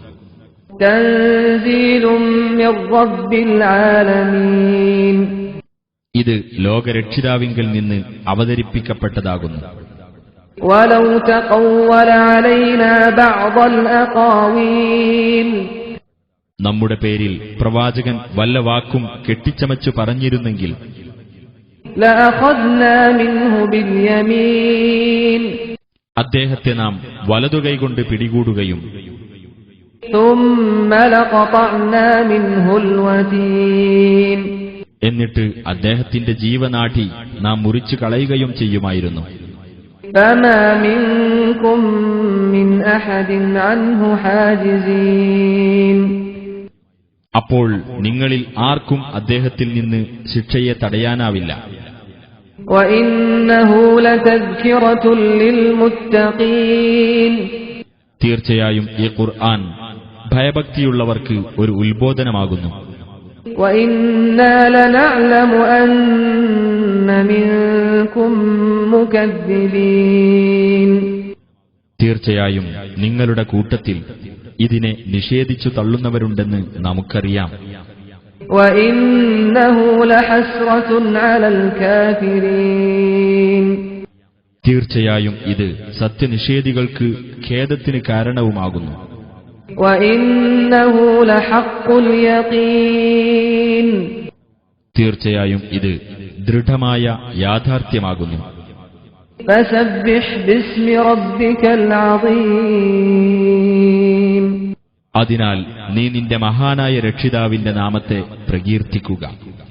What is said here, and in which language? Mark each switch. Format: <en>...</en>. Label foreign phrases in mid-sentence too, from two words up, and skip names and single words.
<ar>تنزيل من رب العالمين.</ar> <ml>ഇത് ലോകരക്ഷിതാവിങ്കൽ നിന്ന് അവതരിപ്പിക്കപ്പെട്ടതാകുന്നു.</ml> <ar>ولو تقول علينا بعض الأقاويل.</ar> <ml>നമ്മുടെ പേരിൽ പ്രവാചകൻ വല്ല വാക്കും കെട്ടിച്ചമച്ചു പറഞ്ഞിരുന്നെങ്കിൽ</ml> <ar>لأخذنا منه باليمين.</ar> <ml>അദ്ദേഹത്തെ നാം വലതുകൈകൊണ്ട് പിടികൂടുകയും</ml> <ar>ثم لقطعنا منه الوتين</ar> <ml>എന്നിട്ട് അദ്ദേഹത്തിന്റെ ജീവനാഠി നാം മുറിച്ചു കളയുകയും ചെയ്യുമായിരുന്നു.</ml> <ar>فما منكم من أحد عنه حاجزين</ar> <ml>അപ്പോൾ നിങ്ങളിൽ ആർക്കും അദ്ദേഹത്തിൽ നിന്ന് ശിക്ഷയെ തടയാനാവില്ല.</ml> <ar>وإنه لتذكرة للمتقين</ar> <ml>തീർച്ചയായും ഈ ഖുർആൻ ഭയഭക്തിയുള്ളവർക്ക് ഒരു ഉത്ബോധനമാകുന്നു.</ml> <ar>وإنا لنعلم أن منكم مكذبين</ar> <ml>തീർച്ചയായും നിങ്ങളുടെ കൂട്ടത്തിൽ ഇതിനെ നിഷേധിച്ചു തള്ളുന്നവരുണ്ടെന്ന് നമുക്കറിയാം.</ml> <ar>وإنه لحسرة على الكافرين</ar> <ml>തീർച്ചയായും ഇത് സത്യനിഷേധികൾക്ക് ഖേദത്തിന് കാരണവുമാകുന്നു.</ml> <ar>وإنه لحق اليقين</ar> <ml>തീർച്ചയായും ഇത് ദൃഢമായ യാഥാർത്ഥ്യമാകുന്നു.</ml> <ar>فسبح باسم ربك العظيم</ar> <ml>അതിനാൽ നീ നിന്റെ മഹാനായ രക്ഷിതാവിന്റെ നാമത്തെ പ്രകീർത്തിക്കുക.</ml>